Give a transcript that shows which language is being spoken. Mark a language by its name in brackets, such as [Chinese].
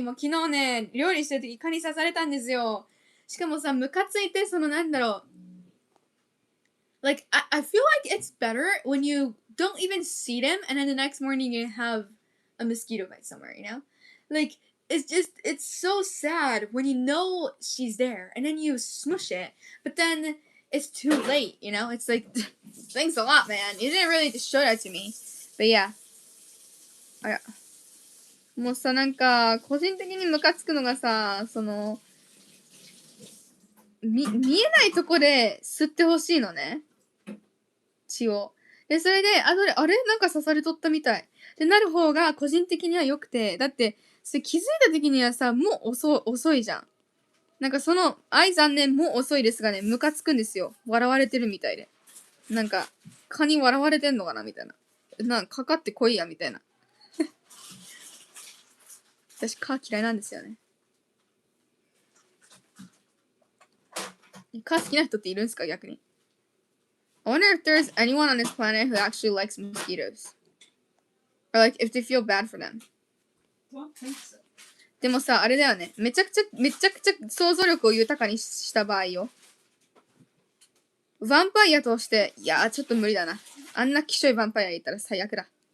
[Japanese] もう昨日ね、料理してる時蚊に刺されたんですよ。しかもさ、ムカついて、なんだろう。 [English] Like, I feel like it's better when you don't even see them and then the next morning you have a mosquito bite somewhere, you know? Like, it's so sad when you know she's there and then you smush it, but then it's too late, you know? It's like, thanks a lot, man. You didn't really show that to me. But yeah. あら。 [Japanese] もうさ、なんか、個人的にムカつくのがさ、見えないとこで吸ってほしいのね。血を。で、それで、あれなんか刺されとったみたい。ってなる方が個人的には良くて、だって、それ気づいた時にはさ、もう遅いじゃん。なんか愛残念、もう遅いですがね、ムカつくんですよ。笑われてるみたいで。なんか、蚊に笑われてんのかなみたいな。かかってこいや、みたいな。私、蚊嫌いなんですよね。蚊好きな人っているんですか逆に。 [English] I wonder if there's anyone on this planet who actually likes mosquitoes. Or like, if they feel bad for them. Don't think so. [Japanese] でもさ、あれだよね。めちゃくちゃ想像力を豊かにした場合よ。ヴァンパイアとして、いやー、ちょっと無理だな。あんなきしょいヴァンパイアいたら最悪だ。